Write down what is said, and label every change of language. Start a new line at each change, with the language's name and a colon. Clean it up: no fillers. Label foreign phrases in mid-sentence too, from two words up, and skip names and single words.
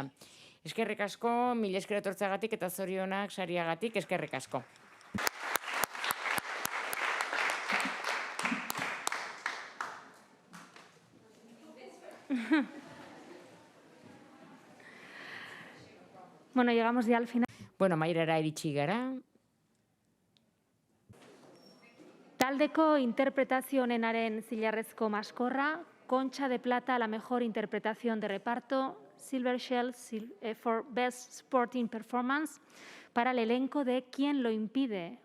Basque: Eskerrik asko, mila esker etortzeagatik eta zorionak sariagatik, eskerrik asko.
Spanish: Bueno, llegamos ya al final.
Basque: Bueno, amaierara iritsi gara. Taldeko interpretazio honenaren zilarrezko maskorra,
Spanish: Concha de Plata a la mejor interpretación de reparto,
English: Silver Shell for Best Supporting Performance,
Spanish: para el elenco de ¿Quién lo impide?